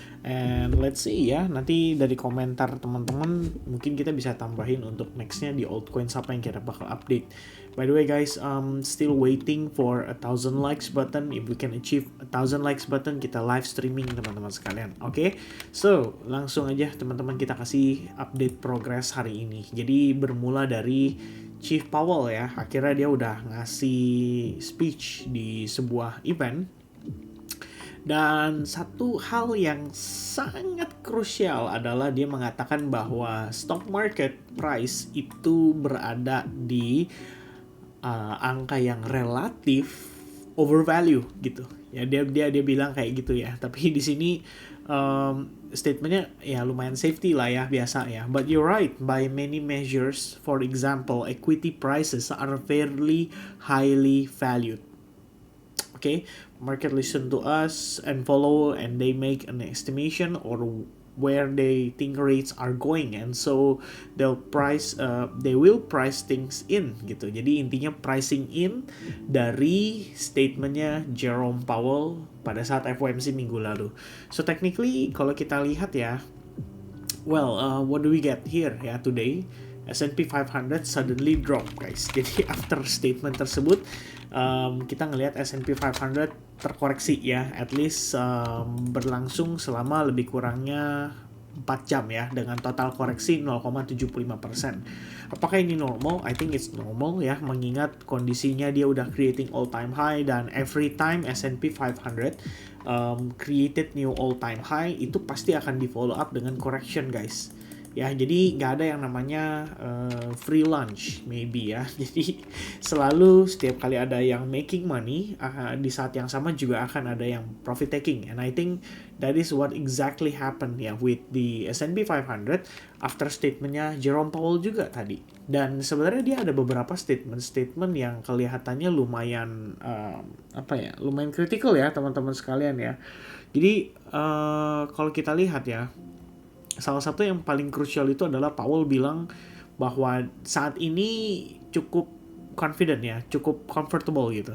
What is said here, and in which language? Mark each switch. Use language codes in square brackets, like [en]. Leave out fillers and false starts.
[en] And let's see [id] ya, nanti dari komentar teman-teman mungkin kita bisa tambahin untuk nextnya di altcoin apa yang kita bakal update. [en] By the way guys, still waiting for 1,000 likes button. If we can achieve 1,000 likes button, [id] kita live streaming teman-teman sekalian. Oke, so langsung aja teman-teman kita kasih update progress hari ini. Jadi bermula dari Chief Powell ya, akhirnya dia udah ngasih speech di sebuah event. Dan satu hal yang sangat krusial adalah dia mengatakan bahwa stock market price itu berada di angka yang relatif overvalue gitu. Ya dia bilang kayak gitu ya. Tapi di sini statementnya ya lumayan safety lah ya, biasa ya. [en] But you're right, by many measures, for example, equity prices are fairly highly valued. Okay, market listen to us and follow, and they make an estimation or where they think rates are going, and so they will price things in gitu. [id] Jadi intinya pricing in dari statementnya Jerome Powell pada saat FOMC minggu lalu. [en] So technically [id] kalau kita lihat ya, [en] what do we get here ya today? S&P 500 suddenly drop guys. [id] Jadi after statement tersebut kita ngelihat S&P 500 terkoreksi ya, at least berlangsung selama lebih kurangnya 4 jam ya, dengan total koreksi 0,75%. Apakah ini normal? [en] I think it's normal ya, [id] mengingat kondisinya dia udah [en] creating all time high, dan every time S&P 500 created new all time high, [id] itu pasti akan di [en] follow up dengan correction guys. [id] Ya, jadi nggak ada yang namanya free lunch maybe ya. Jadi selalu setiap kali ada yang making money, di saat yang sama juga akan ada yang profit taking. [en] And I think that is what exactly happened ya with the S&P 500 after statementnya Jerome Powell [id] juga tadi. Dan sebenarnya dia ada beberapa statement yang kelihatannya lumayan lumayan kritikal ya teman-teman sekalian ya. Jadi kalau kita lihat ya, salah satu yang paling krusial itu adalah Powell bilang bahwa saat ini cukup confident ya, cukup comfortable gitu.